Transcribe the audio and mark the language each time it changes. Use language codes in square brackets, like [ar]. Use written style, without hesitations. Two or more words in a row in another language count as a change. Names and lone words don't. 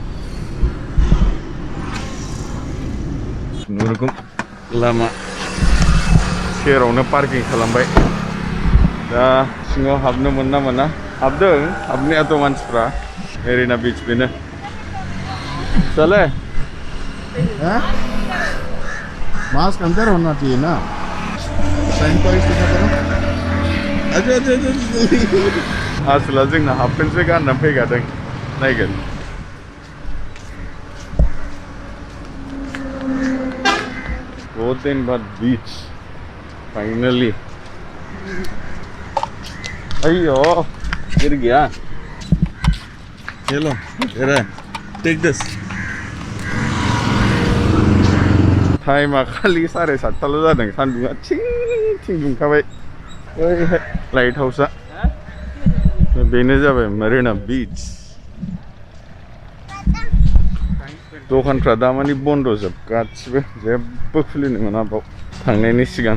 [brx] खुनुरुखुम लामा सेरावनो पार्किं खालामबाय दा सिङाव हाबनो मोना हाबदों हाबनायाथ' मानसिफ्रा मेरिना बीच बेनो चले [hi] मास्क अंदर होना चाहिए ना सैनिटाइज करो [brx] आसला जोंना हाफपेन्टसो गाननानै फैखादों नायगोन [hi] बहुत दिन बाद [en] beach finally [hi] अयो गिर गया चलो [en] take this time [brx] खालि 7:30 जादों सान्दुंआ थिं दुंखाबाय ओरैहाय लाइट हाउसआ बेनो जाबाय मेरिना बीच दखानफ्रा दामानि बन्द जोब गासिबो जेबो खुलिनो मोना बाव थांनायनि सिगां